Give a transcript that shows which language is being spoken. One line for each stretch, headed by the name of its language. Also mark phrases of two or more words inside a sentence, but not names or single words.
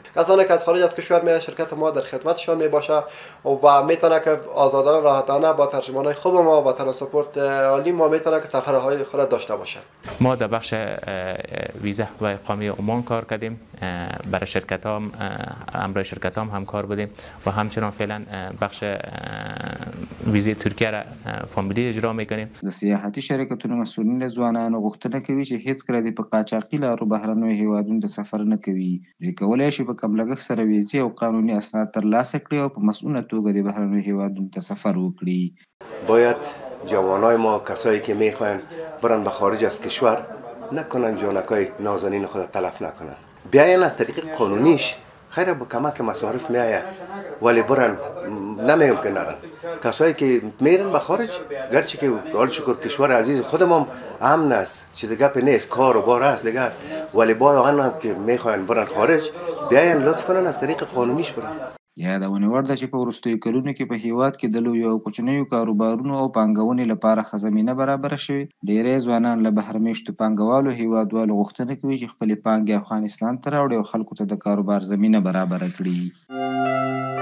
Persian: کسانی که از خارج از کشور میاد شرکت ما در خدمتشان می باشه و میتونه که آزادانه راحتانه با ترجمانای خوب ما و ترانسپورت عالی ما میتونه که سفرهای خود داشته باشه. ما در بخش ویزا و اقامه عمان کار کردیم، برای شرکت ها امروز شرکت هم کار بودیم و همچنان فعلا بخش ویزه ترکیه را فامیلی اجرا میکنیم.
Pashto: د سیاحتي شرکتونو مسؤلین له ځوانانو غوښتنه کوي چې هیڅکله دې په قاچاقي لارو بهرنیو هېوادونو ته سفر نه کوي. دوی کولی شي په کم لګښت سره ویزې او قانوني اسناد ترلاسه کړي او په مسئوله توګه د بهرنیو هېوادونو ته سفر وکړي.
Persian: باید جوانای ما کسایی که میخواین برن به خارج از کشور نکنن جانکای نازنین خود تلف نکنن، بیاین از طریق قانونیش خیره با کمک مصارف میآید ولی برن نمیگم که نرن. کسایی که میرن به خارج گرچه که حال شکر کشور عزیز خودمون امن است، چیز گپ نیست، کار و بار است دیگه است، ولی باید هم که میخواین برن خارج بیاین لطف کنن از طریق قانونیش برن.
Pashto: یادونه وړ ده چې په وروستیو کلونو کې په هېواد کې د لویو او کوچنیو کاروبارونو او پانګونې لپاره ښه زمینه برابره شوې. ډېری ځوانان له بهرمېشتو پانګوالو هېوادوالو غوښتنه کوي چې خپلې پانګې افغانستان ته راوړي او خلکو ته د کاروبار زمینه برابره کړي.